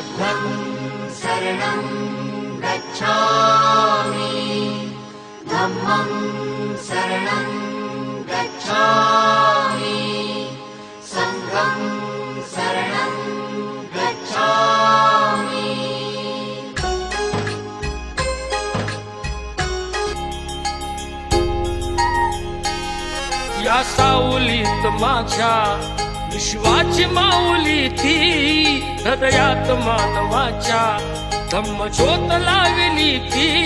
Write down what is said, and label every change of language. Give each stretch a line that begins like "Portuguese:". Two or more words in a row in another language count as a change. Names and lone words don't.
Pali: बुद्धं शरणं गच्छामि धम्मं शरणं गच्छामि संघं शरणं गच्छामि।
Marathi: या सावलीत माझ्या विश्वाची माऊली ती हृदयात मानवाच्या धम्मज्योत लावली ती।